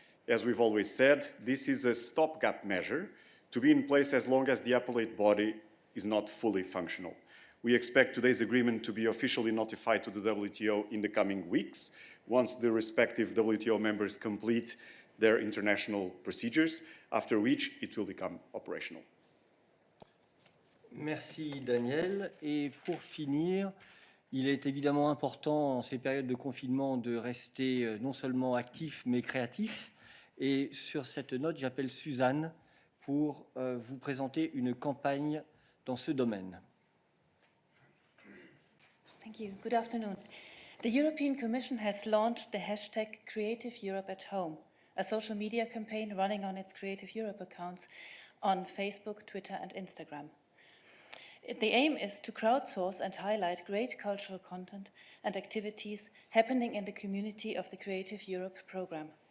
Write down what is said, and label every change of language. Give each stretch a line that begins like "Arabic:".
English: As we've always said, this is a stopgap measure to be in place as long as the appellate body is not fully functional. We expect today's agreement to be officially notified to the WTO in the coming weeks, once the respective WTO members complete their international procedures, after which it will become operational.
French: Merci Daniel. Et pour finir, il est évidemment important en ces périodes de confinement de rester non seulement actif mais créatif. Et sur cette note, j'appelle Suzanne pour vous présenter une campagne dans ce domaine.
English: Thank you. Good afternoon. The European Commission has launched the hashtag Creative Europe at Home, a social media campaign running on its Creative Europe accounts on Facebook, Twitter, and Instagram. The aim is to crowdsource and highlight great cultural content and activities happening in the community of the Creative Europe program.